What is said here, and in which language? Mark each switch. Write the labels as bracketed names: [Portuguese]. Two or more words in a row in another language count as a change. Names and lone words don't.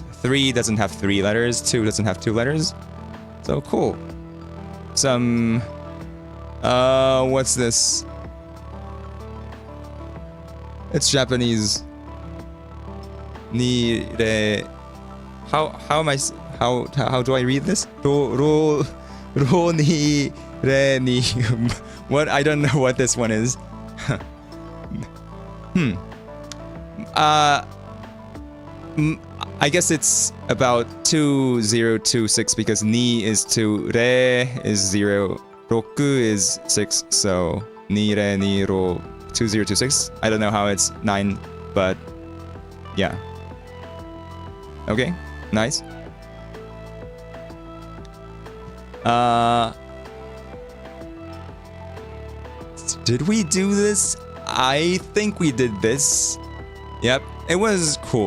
[English] 3 doesn't have 3 letters. 2 doesn't have 2 letters. So cool. Some... what's this? It's Japanese. [Japanese] Ni re... [English] How am I... How do I read this? [Japanese] Ro ni re ni... [English] What? I don't know what this one is. I guess it's about 2026 because ni is 2, re is 0, roku is 6, so [Japanese] ni re ni ro [English] 2026. I don't know how it's 9, but yeah. Okay, nice. Did we do this? I think we did this. Yep, it was cool.